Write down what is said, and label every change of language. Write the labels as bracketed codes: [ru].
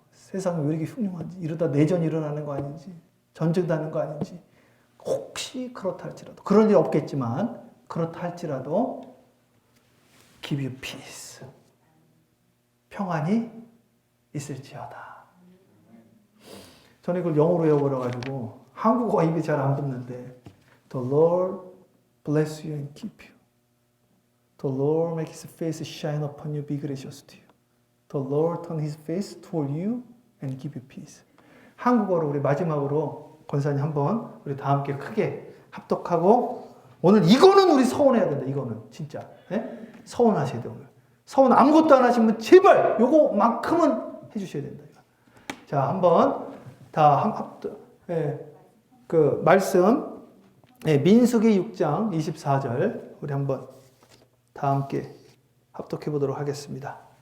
[ko] 세상이 왜 이렇게 흉흉한지, 이러다 내전이 일어나는 거 아닌지, 전쟁 나는 거 아닌지, 혹시 그렇다 할지라도, 그런 일 없겠지만, 그렇다 할지라도, [en] give you peace. [ko] 평안이 있을지어다. 저는 이걸 영어로 외워버려가지고, 한국어가 입에 잘 안 붙는데, [en] The Lord bless you and keep you. The Lord make His face shine upon you, be gracious to you. The Lord turn His face toward you and give you peace. [ko] 한국어로 우리 마지막으로 권사님 한번 우리 다 함께 크게 합독하고 오늘 이거는 우리 서원해야 된다. 이거는 진짜 서원하셔야 돼요. 오늘 서원 아무것도 안 하시면 제발 요거만큼은 해주셔야 된다. 자, 한번 다 합독. 그 말씀 민수기 6장 24절 우리 한번 다 함께 합독해 보도록 하겠습니다.